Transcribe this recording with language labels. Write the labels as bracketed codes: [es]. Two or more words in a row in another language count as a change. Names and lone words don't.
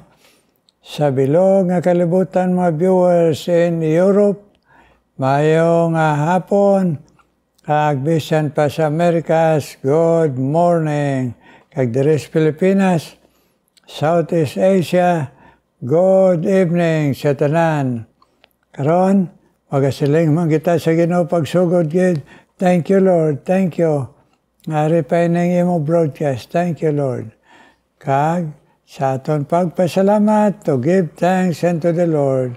[hil] Sa bilog nga kalibutan mga [en] viewers in Europe, [hil] mayong hapon, kag bisan pa sa Americas, [en] good morning. [hil] Kag diri sa Pilipinas, Southeast Asia, [en] good evening [hil] sa tanan. Karon, magasiling man kita sa Ginoo pagsugod gid. [en] Thank you, Lord. Thank you. [hil] Ngari pa ng imo broadcast. [en] Thank you, Lord. [hil] Kag sa aton pagpasalamat [en] to give thanks unto the Lord.